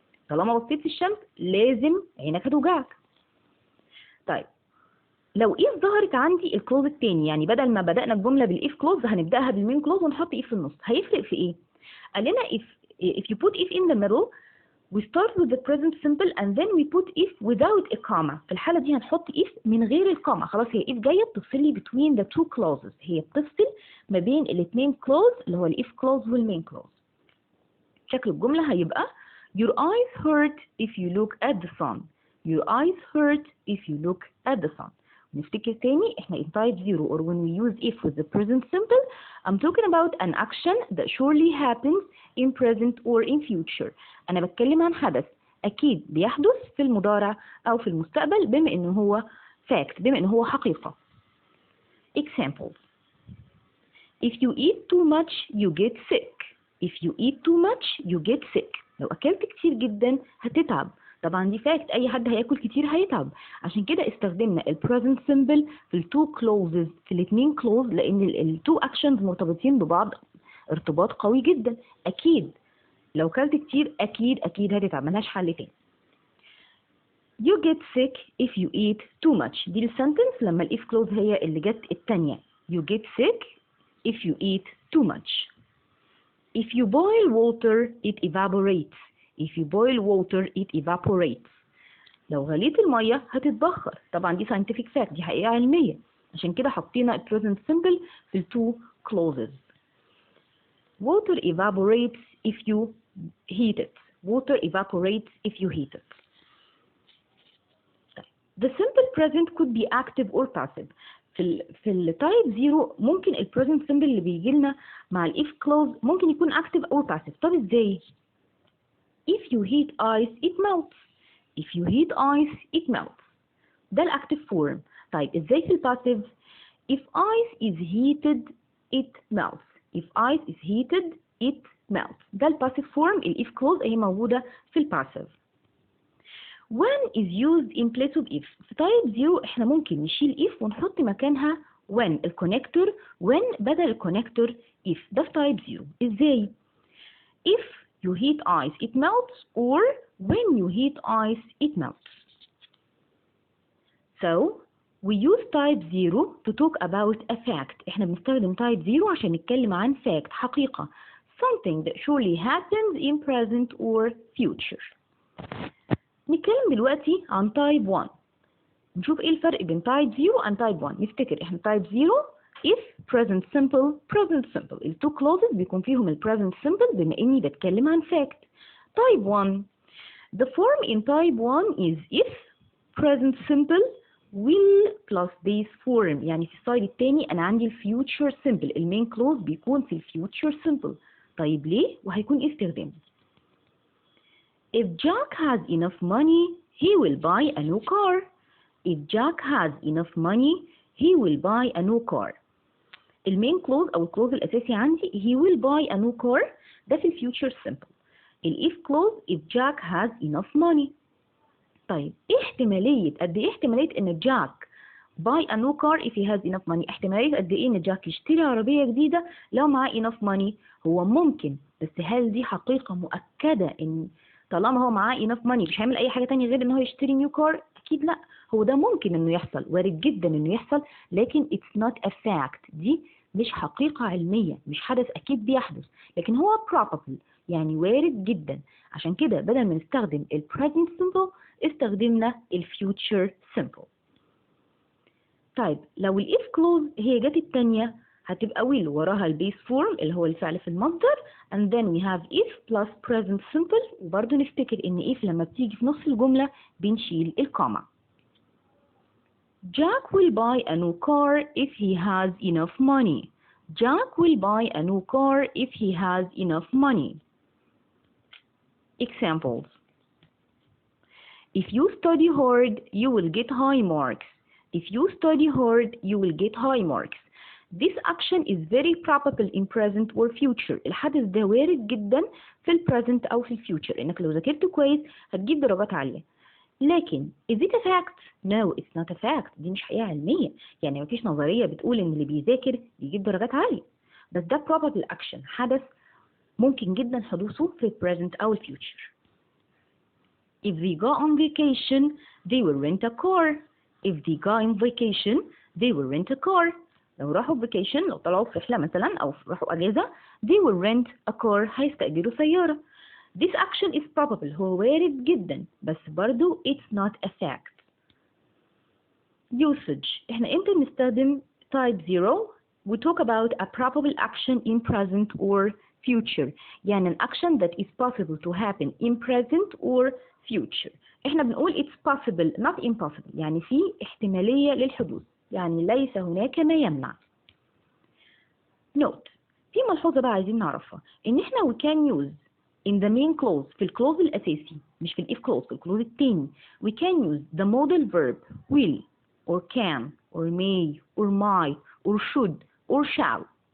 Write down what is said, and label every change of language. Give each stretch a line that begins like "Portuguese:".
Arabic: طالما بصيت في الشمس لازم عينك هتوجعك. طيب لو if ظهرت عندي الكلوز الثاني، يعني بدل ما بدأنا الجمله بالاف كلوز هنبداها بالمين كلوز ونحط if في النص، هيفرق في ايه؟ قال لنا
English: if you put if in the middle we start with the present simple and then we put if without a comma.
Arabic: في الحالة دي هنحط if من غير الكوما، خلاص هي if جاية بتفصل لي
English: between the two clauses،
Arabic: هي بتفصل ما بين الاثنين clause اللي هو ال if clause والmain clause. شكل الجملة هيبقى
English: your eyes hurt if you look at the sun. your eyes hurt if you look at the sun.
Arabic: نفتكر تاني، احنا
English: in type 0 or when we use if with the present simple I'm talking about an action that surely happens in present or in future.
Arabic: أنا بتكلم عن حدث أكيد بيحدث في المضارع أو في المستقبل بما إنه هو fact، بما إنه هو حقيقة.
English: Examples: if you eat too much you get sick. if you eat too much you get sick.
Arabic: لو أكلت كتير جدا هتتعب. طبعا دي فاكت، اي حد هياكل كتير هيتعب. عشان كده استخدمنا ال present simple في ال two clauses، في الاثنين clause، لان ال two actions مرتبطين ببعض ارتباط قوي جدا. اكيد لو كلت كتير اكيد هتتعب، ملهاش حل تاني.
English: you get sick if you eat too much.
Arabic: دي السنتنس لما ال if clause هي اللي جت التانية.
English: you get sick if you eat too much. if you boil water it evaporates. if you boil water it evaporates.
Arabic: لو غليت المية هتتبخر. طبعا دي
English: scientific fact،
Arabic: دي حقيقة علمية، عشان كده حطينا present simple في two clauses.
English: Water evaporates if you heat it. Water evaporates if you heat it. The simple present could be active or passive.
Arabic: في التايب 0 ممكن ال present simple اللي بيجي لنا مع ال if clause ممكن يكون
English: active or passive.
Arabic: طب ازاي؟
English: If you heat ice it melts. If you heat ice it melts.
Arabic: ده ال
English: active form.
Arabic: طيب ازاي في ال
English: passive؟ If ice is heated it melts. If ice is heated it melts.
Arabic: ده ال
English: passive form.
Arabic: ال if clause هي موجودة في ال passive.
English: When is used in place of if.
Arabic: في type 0 احنا ممكن نشيل if ونحط مكانها when الكونكتور.
English: when
Arabic: بدل الكونكتور
English: if.
Arabic: ده في
English: type 0.
Arabic: ازاي؟
English: If you heat ice it melts or when you heat ice it melts. So we use type 0 to talk about a fact.
Arabic: احنا بنستخدم type 0 عشان نتكلم عن fact، حقيقة.
English: Something that surely happens in present or future.
Arabic: نتكلم دلوقتي عن type 1. نشوف ايه الفرق بين type 0 and type 1. نفتكر احنا
English: type 0 if present simple present simple.
Arabic: ال two clauses بيكون فيهم ال present simple بما اني بتكلم عن fact.
English: type 1 the form in type 1 is if present simple will+base form.
Arabic: يعني في السايد التاني انا عندي ال future simple. المين clause بيكون في ال future simple. طيب ليه وهيكون ايه استخدامه؟
English: If Jack has enough money, he will buy a new car. If Jack has enough money, he will buy a new car.
Arabic: المين كلوز أو الكلوز الأساسي عندي he will buy a new car. ده في الفيوتشر simple.
English: ال if clause if Jack has enough money.
Arabic: طيب إيه احتمالية قد إيه احتمالية إن جاك
English: buy a new car if he has enough money؟
Arabic: احتمالية قد إيه إن جاك يشتري عربية جديدة لو معاه enough money؟ هو ممكن، بس هل دي حقيقة مؤكدة إن طالما هو معاه enough money مش هيعمل اي حاجه تانية غير ان هو يشتري نيو كار؟ اكيد لا. هو ده ممكن انه يحصل، وارد جدا انه يحصل، لكن
English: it's not a fact.
Arabic: دي مش حقيقه علميه، مش حدث اكيد بيحدث، لكن هو probable يعني وارد جدا. عشان كده بدل ما نستخدم ال present simple استخدمنا ال future simple. طيب لو ال if clause هي جت التانية هتبقى will وراها البيس فورم اللي هو الفعل في المصدر
English: and then we have if plus present simple.
Arabic: وبرضه نفتكر ان if لما بتيجي في نص الجملة بنشيل الكوما.
English: Jack will buy a new car if he has enough money. Jack will buy a new car if he has enough money. Examples. If you study hard, you will get high marks. If you study hard, you will get high marks. This action is very probable in present or future.
Arabic: الحدث ده وارد جدا في ال present أو في ال future. إنك لو ذاكرت كويس هتجيب درجات عالية. لكن
English: is it a fact? No, it's not a fact.
Arabic: دي مش حقيقة علمية. يعني مفيش نظرية بتقول إن اللي بيذاكر بيجيب درجات عالية. بس ده
English: probable action،
Arabic: حدث ممكن جدا حدوثه في ال present أو ال future.
English: If they go on vacation, they will rent a car. If they go on vacation, they will rent a car.
Arabic: لو راحوا vacation، لو طلعوا في رحلة مثلا أو راحوا أجازة
English: they will rent a car.
Arabic: هيستأجروا سيارة.
English: This action is probable.
Arabic: هو وارد جدا بس برضو
English: it's not a fact. Usage.
Arabic: احنا امتى بنستخدم
English: type 0؟ We talk about a probable action in present or future. يعني an action that is possible to happen in present or future.
Arabic: احنا بنقول
English: it's possible not impossible.
Arabic: يعني في احتمالية للحدوث، يعني ليس هناك ما يمنع.
English: Note.
Arabic: في ملحوظة بقى عايزين نعرفها، ان احنا
English: we can use
Arabic: in the main clause في الكلوز الأساسي، مش في if clause، في الكلوز التاني
English: we can use the modal verb will or can or may or might or should or shall.